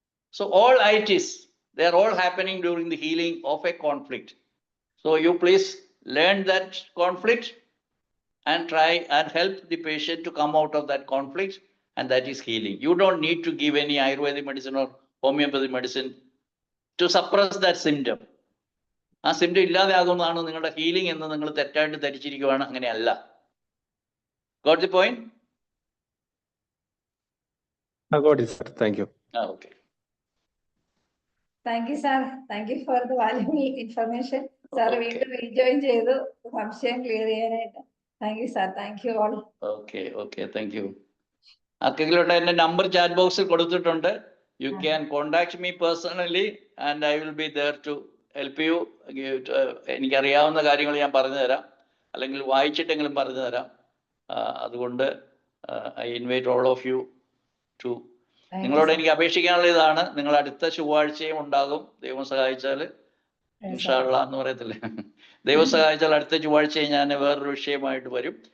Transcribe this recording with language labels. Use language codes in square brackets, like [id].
[en] So all itis, they are all happening during the healing of a conflict. So you please learn that conflict and try and help the patient to come out of that conflict, and that is healing. You don't need to give any Ayurvedic medicine or homeopathic medicine to suppress that symptom. [ml] ആ symptom ഇല്ലാതെ ആകുന്നതാണ് നിങ്ങളുടെ healing എന്ന് നിങ്ങൾ തെറ്റായിട്ട് ധരിച്ചിരിക്കുകയാണ്. അങ്ങനെയല്ല. [en] Got the point? Got it, sir. Thank you. Okay. Thank you, sir. Thank you for the valuable information. [ml] Sir, വീണ്ടും rejoin ചെയ്തു സംശയം ക്ലിയർ ചെയ്യാനായിട്ട്. [en] Thank you, sir. Thank you all. Okay. Thank you. [ml] ആർക്കെങ്കിലും എന്റെ നമ്പർ ചാറ്റ് ബോക്സിൽ കൊടുത്തിട്ടുണ്ട്. [en] You can contact me personally and I will be there to help you. [ml] എനിക്കറിയാവുന്ന കാര്യങ്ങൾ ഞാൻ പറഞ്ഞു തരാം, അല്ലെങ്കിൽ വായിച്ചിട്ടെങ്കിലും പറഞ്ഞു തരാം. അതുകൊണ്ട് [en] I invite all of you too. [ml] നിങ്ങളോട് എനിക്ക് അപേക്ഷിക്കാനുള്ള ഇതാണ്, നിങ്ങൾ അടുത്ത ചൊവ്വാഴ്ചയും ഉണ്ടാകും, ദൈവം സഹായിച്ചാൽ. ഇൻഷാ അല്ലാഹ് എന്ന് പറയത്തില്ലേ, ദൈവം സഹായിച്ചാൽ അടുത്ത ചൊവ്വാഴ്ചയും ഞാൻ വേറൊരു വിഷയമായിട്ട് വരും.